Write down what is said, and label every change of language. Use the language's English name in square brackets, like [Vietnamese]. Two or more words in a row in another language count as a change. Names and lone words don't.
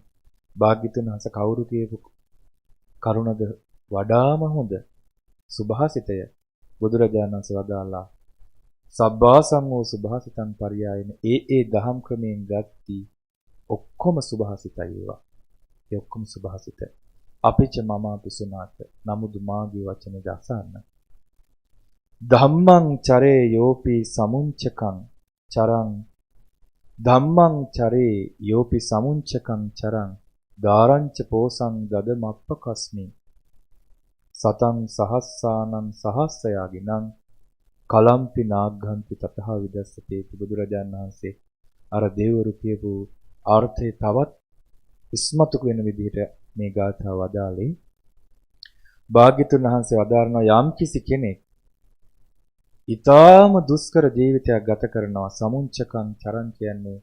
[Sinhala] භාග්‍යතුන් වහන්සේ කවුරු කියපු කරුණද වඩාම හොඳ සුභාසිතය බුදුරජාණන් වහන්සේ වදාලා [Pali] සබ්බාසං වූ සුභාසිතං පරියායන [Sinhala] ඒ දහම් ක්‍රමයෙන් ගත්ති ඔක්කොම සුභාසිතයි ඒවා. ඒ ඔක්කොම සුභාසිත. අපිච මම පිසුනාත නමුදු මාගේ වචනේ දසන්න. [Pali] ධම්මං චරේ යෝපි සමුංචකං චරං ධම්මං චරේ යෝපි සමුංචකං චරං ධාරංච පෝසං ගදමප්පකස්මි සතං සහස්සානං සහස්සයාගිනං කලම්පි නාග්ගන්ති තතහ විදස්සතේ [Sinhala] බුදුරජාණන් වහන්සේ අර දෙවරු කියපු අර්ථය තවත් ඉස්මතු වෙන විදිහට මේ ගාථාව වදාළේ. භාග්‍යතුන් වහන්සේ වදාරනවා යම් කිසි කෙනෙක් ඊටාම දුෂ්කර ජීවිතයක් ගත කරනවා [Pali] සමුංචකං චරං [Sinhala] කියන්නේ